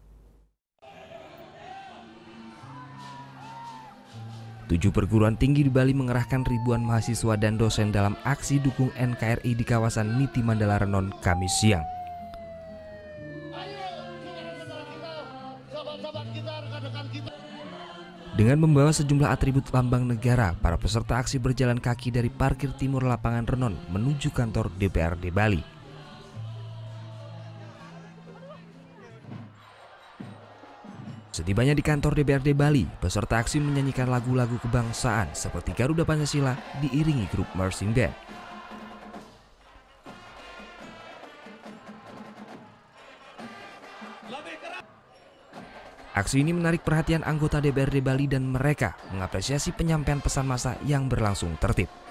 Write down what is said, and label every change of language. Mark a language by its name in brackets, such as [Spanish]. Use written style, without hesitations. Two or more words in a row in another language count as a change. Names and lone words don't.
[Indonesian] 7 perguruan tinggi di Bali mengerahkan ribuan mahasiswa dan dosen dalam aksi dukung NKRI di kawasan Niti Mandala Renon Kamis siang. Dengan membawa sejumlah atribut lambang negara, para peserta aksi berjalan kaki dari parkir timur lapangan Renon menuju kantor DPRD Bali. Setibanya di kantor DPRD Bali, peserta aksi menyanyikan lagu-lagu kebangsaan seperti Garuda Pancasila diiringi grup marching band. Aksi ini menarik perhatian anggota DPRD Bali dan mereka mengapresiasi penyampaian pesan massa yang berlangsung tertib.